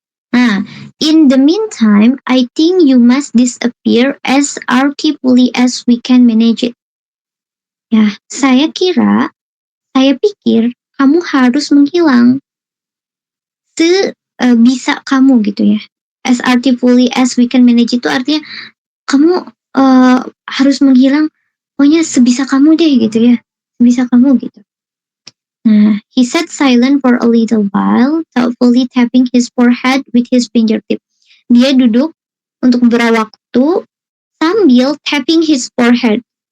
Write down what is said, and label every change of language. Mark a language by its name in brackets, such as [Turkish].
[English] Nah, in the meantime, I think you must disappear as artfully as we can manage it. [Indonesian] Ya, saya pikir kamu harus menghilang sebisa kamu gitu ya. As artfully as we can manage itu artinya kamu harus menghilang, pokoknya sebisa kamu deh gitu ya, sebisa kamu gitu. [English] Nah, he sat silent for a little while, thoughtfully tapping his forehead with his fingertip. [Indonesian] Dia duduk untuk beberapa waktu sambil [English] tapping his forehead.